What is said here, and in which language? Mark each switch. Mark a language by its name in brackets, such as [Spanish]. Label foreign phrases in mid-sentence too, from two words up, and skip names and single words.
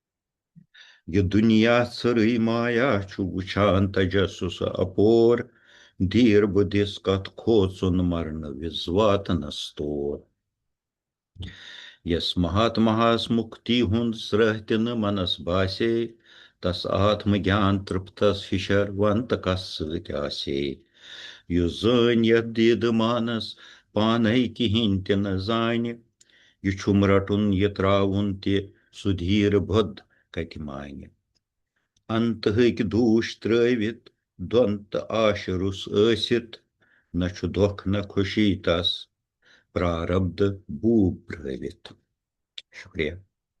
[Kashmiri] ये दुनिया सरी माया छु वुछान तजस्सुस अपोर, धीर बुद्धिस कथ खोचुन मरण विज वातनस तोर। यस महात्मास मुक्ति हुंद स्रहति न मनस बासे, तस आत्मज्ञान तृप्तस हिशरवंत कस ससे। युस जान यथ दीद मानस पानै किहिं ते न जान, यह छुम रटुन यह त्रावुन ते सुधीर बुद्ध कति मान्य। अंत हक दूष त्रवित द्वंत आशरुस ऐसित, न छु दुख न खुशी तस प्रारब्ध भूप ब्रवित। शुक्रिया।